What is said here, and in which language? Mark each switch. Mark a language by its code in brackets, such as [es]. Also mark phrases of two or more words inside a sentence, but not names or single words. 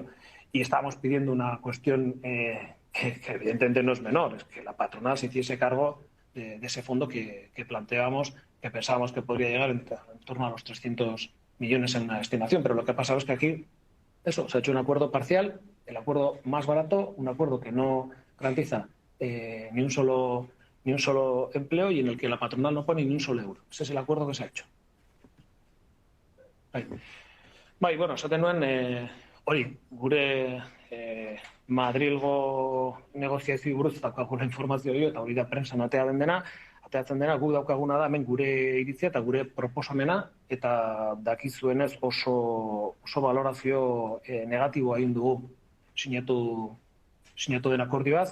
[es] Y estábamos pidiendo una cuestión que evidentemente no es menor, es que la patronal se hiciese cargo de ese fondo que planteábamos, que pensábamos que podría llegar en torno a los 300 millones en una estimación, pero lo que ha pasado es que aquí se ha hecho un acuerdo parcial, el acuerdo más barato, un acuerdo que no garantiza ni un solo empleo y en el que la patronal no pone ni un solo euro. Ese es el acuerdo que se ha hecho. [eu] Bueno, esaten nuen, hori, gure Madrilgo negoziazio buruz daukaguna informazio hori, eta hori da prensan ateratzen dena, guk daukaguna da hemen gure iritzia eta gure proposamena, eta dakizuenez oso valorazio negatiboa egin dugu sinatu den akordioaz.